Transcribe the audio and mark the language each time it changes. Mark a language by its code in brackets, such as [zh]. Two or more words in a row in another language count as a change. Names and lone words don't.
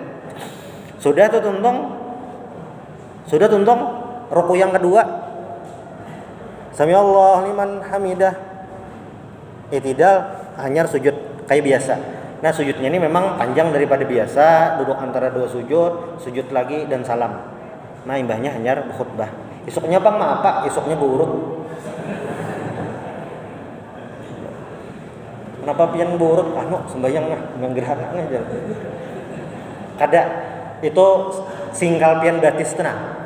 [bjn] Sudah tuntung ruku yang kedua. [ar] سمع الله لمن حمده. [id] I'tidal, hanya sujud kayak biasa. Nah, sujudnya ini memang panjang daripada biasa, duduk antara dua sujud lagi dan salam. [bjn] Nah imbahnya hanyar khutbah. Isuknya Bang mah apa? Isuknya burut. Kenapa pian burut? Anu sembayang mah gerhana aja. Kada itu singkal pian batis tenang.